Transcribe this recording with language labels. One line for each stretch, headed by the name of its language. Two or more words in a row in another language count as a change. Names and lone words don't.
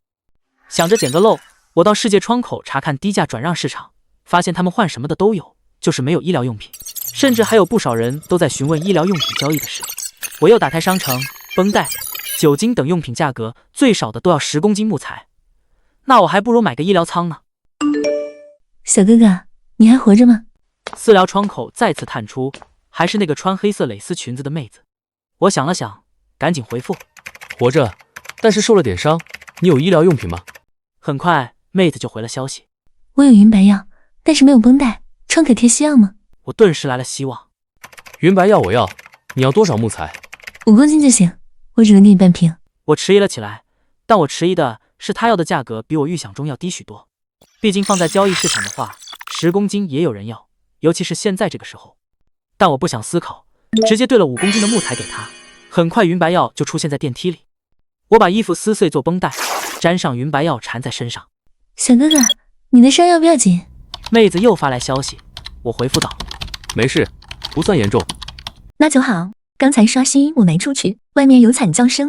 Chinese: 想着撿個漏，我到世界窗口查看低價轉讓市場，發現他們換什麼的都有，就是沒有醫療用品，甚至還有不少人都在詢問醫療用品交易的事。我又打開商城，繃帶、酒精等用品價格最少的都要10公斤木材，那我還不如買個醫療倉呢。小哥哥，你還活着嗎？私聊窗口再次探出，還是那個穿黑色蕾絲裙子的妹子。我想了想，趕緊回復： 活着，但是受了點傷。你有醫療用品嗎？很快，妹子就回了消息： 我有云白药，但是沒有繃帶，创可貼西药嗎？我頓時來了希望。云白药我要，你要多少木材？5公斤就行，我只能給你半瓶。我遲疑了起來，但我遲疑的是他要的價格比我預想中要低許多。畢竟放在交易市場的話，10公斤也有人要，尤其是現在這個時候。但我不想思考，直接兌了5公斤的木材給他。很快，云白藥就出現在電梯裡。我把衣服撕碎做繃帶，沾上云白藥纏在身上。小哥哥，你的傷要不要緊？妹子又發來消息，我回復道： 沒事，不算嚴重。那就好，剛才刷新我沒出去，外面有慘叫聲。